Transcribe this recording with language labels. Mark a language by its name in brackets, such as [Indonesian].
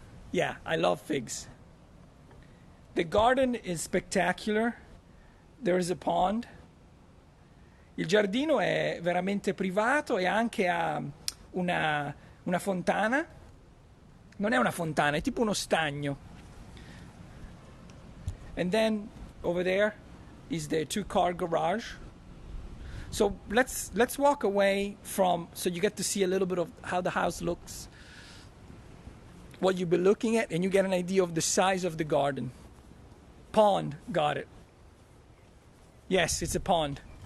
[English] Yeah, I love figs. The garden is spectacular. There is a pond. [Italian] Il giardino è veramente privato e anche ha una fontana. Non è una fontana, è tipo uno stagno. [English] And then over there is the two-car garage. So let's walk away from, so you get to see a little bit of how the house looks. what you'll be looking at, and you get an idea of the size of the garden. Pond, got it. Yes, it's a pond.